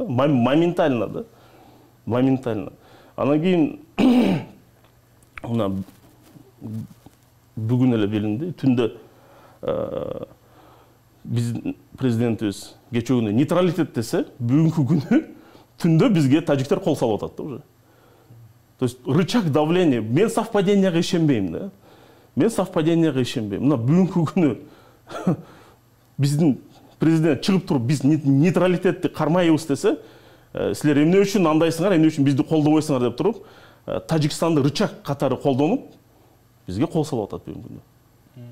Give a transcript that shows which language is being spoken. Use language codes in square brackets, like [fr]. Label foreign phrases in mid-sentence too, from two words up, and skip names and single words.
[ru] Моментально да. Моментально. [ky] Анан кийин мына бүгүн эле билинди, түндө биздин президентибиз кечээ нейтралитет десе, бүгүнкү күнү түндө бизге тажиктер кол салып атат да уже. [ru] То есть рычаг давления, [ky] мен совпаденияга ишенбейм да. Мен совпаденияга ишенбейм. Мына бүгүнкү күнү биздин президент чыгып туруп, биз нейтралитетти кармайбыз десе, силер эмне үчүн андайсыңар, эмне үчүн бизди колдобойсуңар деп туруп, Тажикстанды рычаг катары колдонуп, бизге кол салып атат бүгүнкү күндө.